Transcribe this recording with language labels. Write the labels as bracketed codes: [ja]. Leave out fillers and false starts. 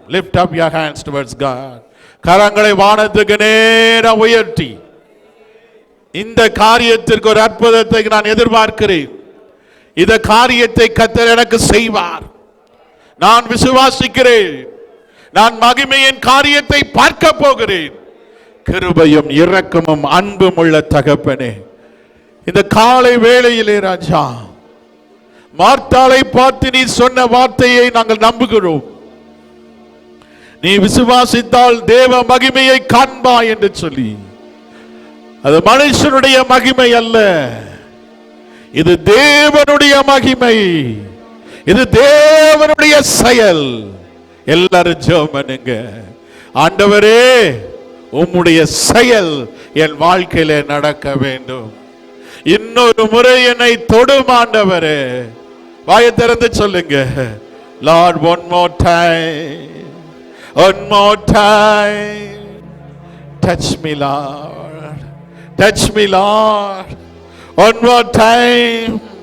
[en] Lift up your hands towards God. [ta] கரங்களை வானத்துக்கு நேரா உயர்த்தி, இந்த காரியத்திற்கு ஒரு அற்புதத்தை நான் எதிர்பார்க்கிறேன். இந்த காரியத்தை கர்த்தர் எனக்கு செய்வார். நான் விசுவாசிக்கிறேன். நான் மகிமையின் காரியத்தை பார்க்க போகிறேன். கிருபையும் இரக்கமும் அன்பும் உள்ள தகப்பனே, இந்த காலை வேளையிலே ராஜா, மார்த்தாளை பார்த்து நீ சொன்ன வார்த்தையை நாங்கள் நம்புகிறோம். நீ விசுவாசித்தால் தேவ மகிமையை காண்பாய் என்று சொல்லி, அது மனுஷனுடைய மகிமை அல்ல, இது தேவனுடைய மகிமை, இது தேவனுடைய செயல். எல்லாரும் ஜெபம் பண்ணுங்க. ஆண்டவரே, உம்முடைய செயல் என் வாழ்க்கையில நடக்க வேண்டும். இன்னொரு முறை என்னை தொடும் ஆண்டவரே. வாயை திறந்து சொல்லுங்க, [en] Lord, one more time, one more time, touch me Lord, touch me Lord, one more time.